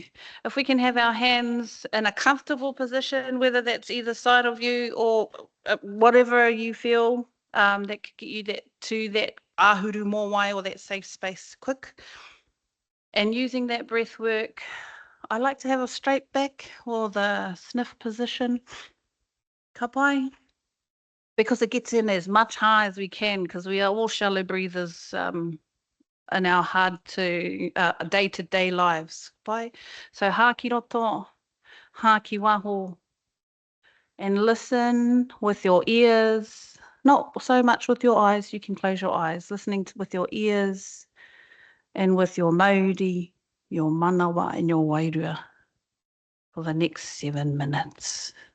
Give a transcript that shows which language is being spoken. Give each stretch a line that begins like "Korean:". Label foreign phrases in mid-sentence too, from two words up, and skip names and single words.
English: If we can have our hands in a comfortable position, whether that's either side of you or whatever you feel, that could get you to that
Māori: ahuru mōwai
English: or that safe space quick. And using that breath work, I like to have a straight back or the sniff position.
Māori: Ka pai.
English: Because it gets in as much high as we can, because we are all shallow breathers in our hard to day-to-day lives.
Māori: Pai. So ha ki roto, ha ki waho,
English: and listen with your ears, not so much with your eyes. You can close your eyes, listening with your ears and with your mauri, your manawa and your wairua for the next 7 minutes.